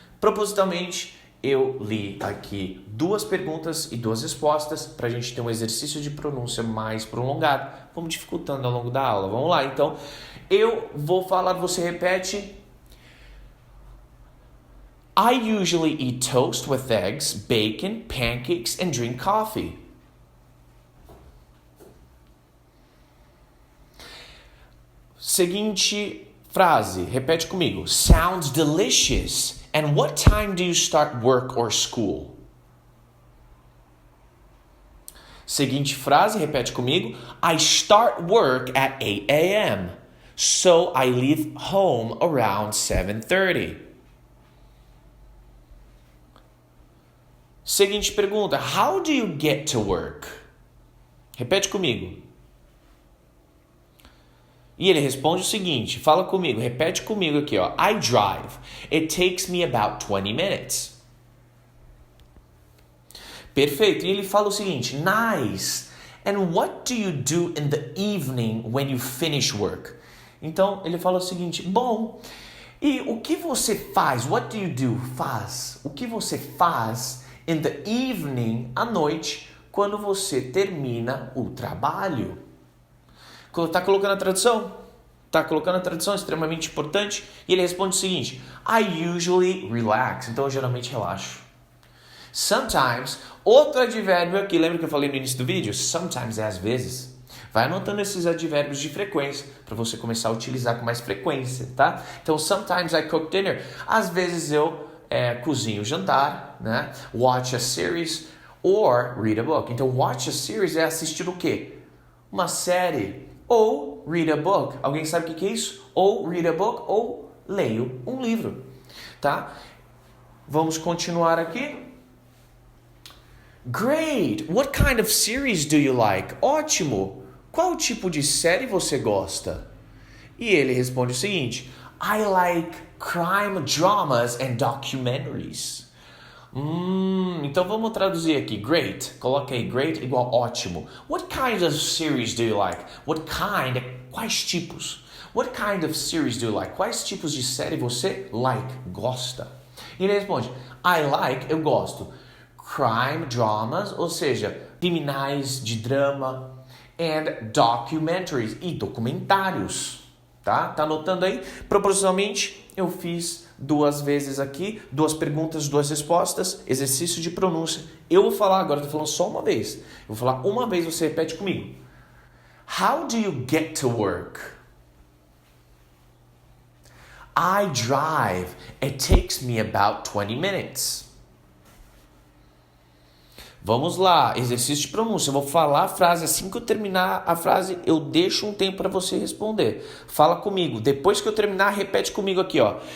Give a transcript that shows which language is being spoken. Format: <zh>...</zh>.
<pt>Propositalmente, eu li aqui 2 perguntas e 2 respostas para a gente ter um exercício de pronúncia mais prolongado. Vamos dificultando ao longo da aula. Vamos lá, então. Eu vou falar, você repete.</pt> <en>I usually eat toast with eggs, bacon, pancakes, and drink coffee.</en> <pt>Seguinte frase, repete comigo.</pt> <en>Sounds delicious. And what time do you start work or school?</en> <pt>Seguinte frase, repete comigo.</pt> <en>I start work at 8 a.m. So I leave home around 7:30.</en> <pt>Seguinte pergunta.</pt> <en>How do you get to work?</en> <pt>Repete comigo. E ele responde o seguinte, fala comigo, repete comigo aqui, ó.</pt> <en>I drive. It takes me about 20 minutes.</en> <pt>Perfeito. E ele fala o seguinte, nice.</pt> <en>And what do you do in the evening when you finish work?</en> <pt>Então, ele fala o seguinte, bom, e o que você faz?</pt> <en>What do you do?</en> <pt>Faz. O que você faz</pt> <en>in the evening,</en> <pt>à noite, quando você termina o trabalho? Tá colocando a tradução? Tá colocando a tradução, extremamente importante. E ele responde o seguinte,</pt> <en>I usually relax.</en> <pt>Então, eu geralmente relaxo. Sometimes, outro advérbio aqui, lembra que eu falei no início do vídeo? Sometimes é às vezes. Vai anotando esses advérbios de frequência para você começar a utilizar com mais frequência, tá?</pt> <en>Então, sometimes I cook dinner.</en> <pt>Às vezes eu cozinho o jantar, né?</pt> <en>Watch a series or read a book.</en> <pt>Então,</pt> <en>watch a series</en> <pt>é assistir o quê? Uma série. Ou</pt> <en>read a book.</en> <pt>Alguém sabe o que é isso? Ou read a book ou leio um livro, tá? Vamos continuar aqui.</pt> <en>Great! What kind of series do you like?</en> <pt>Ótimo! Qual tipo de série você gosta? E ele responde o seguinte,</pt> <en>I like crime dramas and documentaries.</en> <pt>Então vamos traduzir aqui. Great. Coloca aí great igual ótimo.</pt> <en>What kind of series do you like? What kind?</en> <pt>Quais tipos?</pt> <en>What kind of series do you like?</en> <pt>Quais tipos de série você like? Gosta? E ele responde,</pt> <en>I like,</en> <pt>eu gosto.</pt> <en>Crime dramas,</en> <pt>ou seja, criminais de drama.</pt> <en>And documentaries,</en> <pt>e documentários. Tá anotando aí? Proporcionalmente, eu fiz 2 vezes aqui, 2 perguntas, 2 respostas, exercício de pronúncia. Eu vou falar agora, estou falando só uma vez. Eu vou falar uma vez, você repete comigo.</pt> <en>How do you get to work? I drive. It takes me about 20 minutes.</en> <pt>Vamos lá, exercício de pronúncia. Eu vou falar a frase, assim que eu terminar a frase, eu deixo um tempo para você responder. Fala comigo. Depois que eu terminar, repete comigo aqui, ó.</pt>